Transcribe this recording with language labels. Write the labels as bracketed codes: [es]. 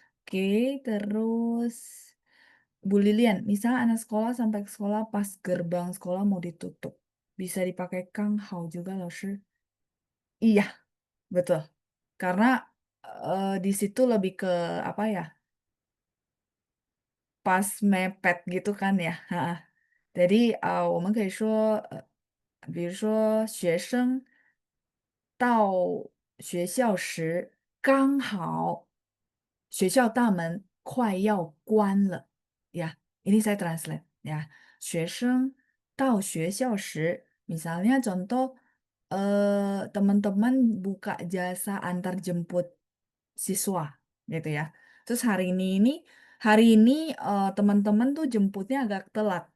[id] Oke, terus Bu Lilian, misal anak sekolah sampai ke sekolah pas gerbang sekolah mau ditutup. Bisa dipakai Kang Hao juga loh, Shi. Iya, betul. Karena di situ lebih ke apa ya? Pas mepet gitu kan ya. Heeh. [zh] Jadi 我们可以说比如说学生到学校时，刚好学校大门快要关了呀。 [id] Ini saya translate ya. [zh] 学生到学校时, [id] misalnya contoh, teman-teman buka jasa antar jemput siswa gitu ya. Terus hari ini teman-teman tuh jemputnya agak telat.